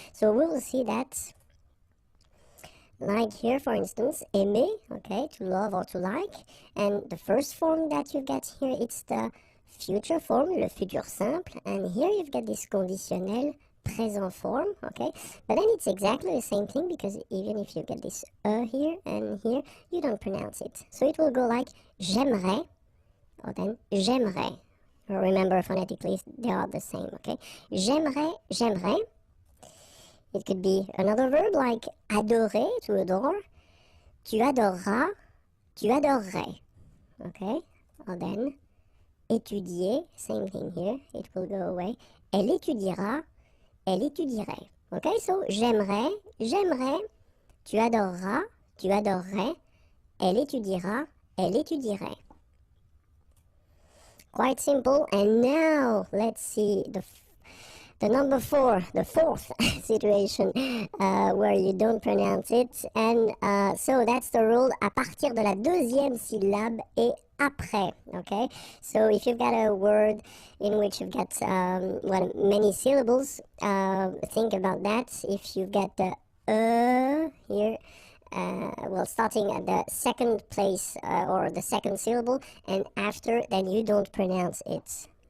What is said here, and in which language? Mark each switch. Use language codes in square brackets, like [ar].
[en] So we will see that, like here for instance, aimer, okay, to love or to like, and the first form that you get here, it's the future form, [fr] le futur simple, [en] and here you've got this conditionnel present form, okay, but then it's exactly the same thing, because even if you get this here and here, you don't pronounce it. So it will go like [fr] j'aimerais, [en] or then j'aimerais. Remember, phonetically they are the same, okay? [fr] J'aimerais, j'aimerais. [en] It could be another verb like adorer, to adore. [fr] Tu adoreras, tu adorerais, okay? [en] Or then étudier, same thing here, it will go away. [fr] Elle étudiera, elle étudierait. [en] Okay, so [fr] j'aimerais, j'aimerais, tu adoreras, tu adorerais, elle étudiera, elle étudierait. [en] Quite simple. And now let's see the number 4, the fourth situation where you don't pronounce it. And so that's the rule, [fr] à partir de la deuxième syllabe et après, okay? [en] So if you've got a word in which you've got many syllables, think about that. If you've got the here, starting at the second place or the second syllable, and after, then you don't pronounce it.